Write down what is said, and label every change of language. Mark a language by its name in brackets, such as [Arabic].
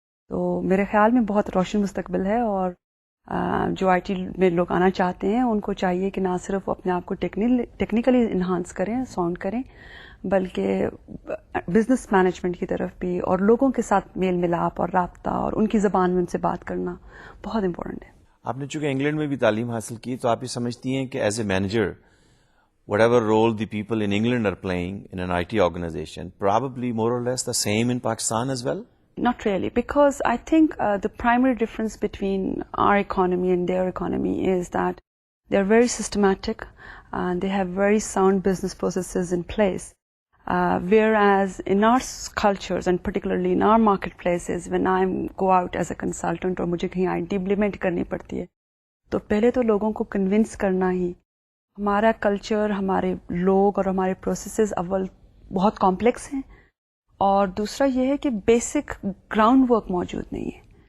[Urdu] تو میرے خیال میں بہت روشن مستقبل ہے, اور جو آئی ٹی میں لوگ آنا چاہتے ہیں ان کو چاہیے کہ نہ صرف اپنے آپ کو ٹیکنیکلی انہانس کریں, ساؤنڈ کریں, بلکہ بزنس مینجمنٹ کی طرف بھی, اور لوگوں کے ساتھ میل ملاپ اور رابطہ اور ان کی زبان میں ان سے بات کرنا بہت امپورٹنٹ ہے. آپ نے چونکہ انگلینڈ میں بھی تعلیم حاصل کی, تو آپ یہ سمجھتی ہیں کہ as a manager [English] whatever role the people in England are playing in an IT organization, probably more or less the same in Pakistan as well? Not really, because I think the primary difference between our economy and their economy is that they're very systematic and they have very sound business processes in place. Whereas in our cultures and particularly in our marketplaces, when I go out as a consultant [Urdu] اور مجھے کہیں IT implement کرنی پڑتی ہے, تو پہلے تو لوگوں کو کنونس کرنا ہی, ہمارا کلچر, ہمارے لوگ اور ہمارے پروسیسز اول بہت کمپلیکس ہیں, اور دوسرا یہ ہے کہ بیسک گراؤنڈ ورک موجود نہیں ہے.